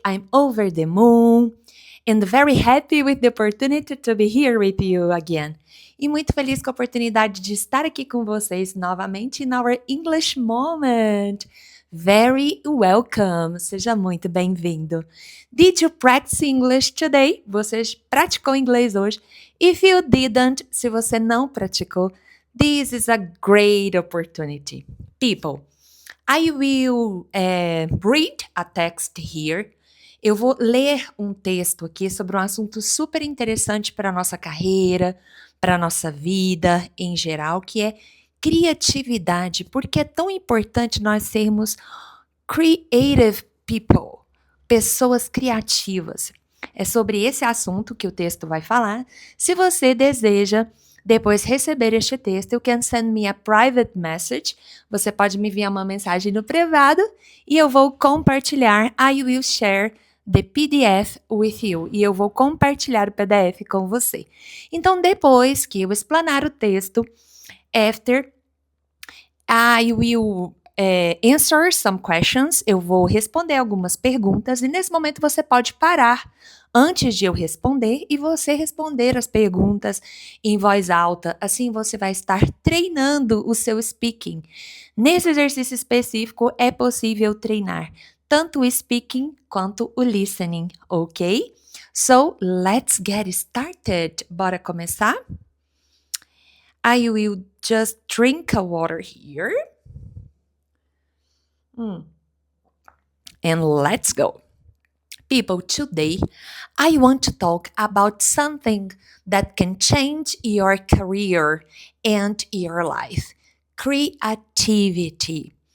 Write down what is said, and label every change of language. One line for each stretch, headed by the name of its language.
English: I'm over the moon and very happy with the opportunity to be here with you again.
Portuguese: E muito feliz com a oportunidade de estar aqui com vocês novamente
English: in our English moment. Very welcome.
Portuguese: Seja muito bem-vindo.
English: Did you practice English today?
Portuguese: Você praticou inglês hoje?
English: If you didn't,
Portuguese: se você não praticou,
English: this is a great opportunity. People, I will read a text here.
Portuguese: Eu vou ler um texto aqui sobre um assunto super interessante para a nossa carreira, para a nossa vida em geral, que é criatividade. Porque é tão importante nós sermos
English: creative people,
Portuguese: pessoas criativas. É sobre esse assunto que o texto vai falar. Se você deseja depois receber este texto,
English: you can send me a private message.
Portuguese: Você pode me enviar uma mensagem no privado e eu vou compartilhar.
English: I will share the PDF with you.
Portuguese: E eu vou compartilhar o PDF com você. Então, depois que eu explanar o texto,
English: after, I will answer some questions.
Portuguese: Eu vou responder algumas perguntas e nesse momento você pode parar antes de eu responder e você responder as perguntas em voz alta. Assim você vai estar treinando o seu speaking. Nesse exercício específico é possível treinar tanto o speaking quanto o listening, ok?
English: So, let's get started.
Portuguese: Bora começar?
English: I will just drink a water here. And let's go. People, today I want to talk about something that can change your career and your life. Creativity.